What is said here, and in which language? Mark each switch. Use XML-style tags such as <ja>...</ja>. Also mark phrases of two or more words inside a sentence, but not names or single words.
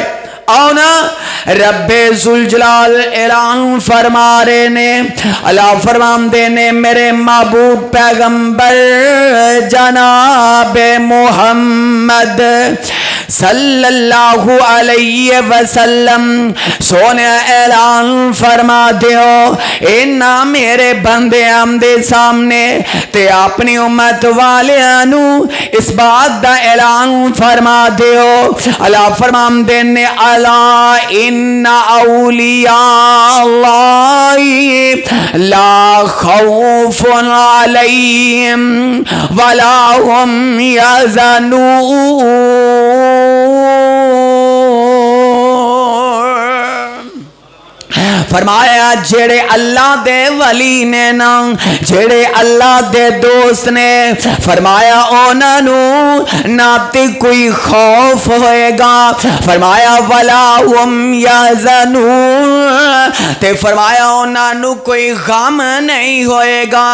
<pa>آؤ نا رب ذوالجلال اعلان فرما رہے نے اللہ فرمان دینے میرے محبوب پیغمبر جناب محمد صلی اللہ علیہ وسلم سونے اعلان فرما دیو اینا میرے بندے آمدے سامنے تے اپنی امت والیانو اس بات دا اعلان فرما دیو اللہ فرمان دینے اللہ</pa> <ar>ان اولیاء اللہ لا خوف علیہم ولا هم یحزنون.</ar> <pa>فرمایا جڑے اللہ دے ولی نے نا جڑے اللہ دے دوست نے فرمایا انہوں نہ تے کوئی خوف ہوئے گا فرمایا</pa> <ar>ولا هم یحزنون</ar> <pa>تے فرمایا انہوں کوئی غم نہیں ہوئے گا.</pa>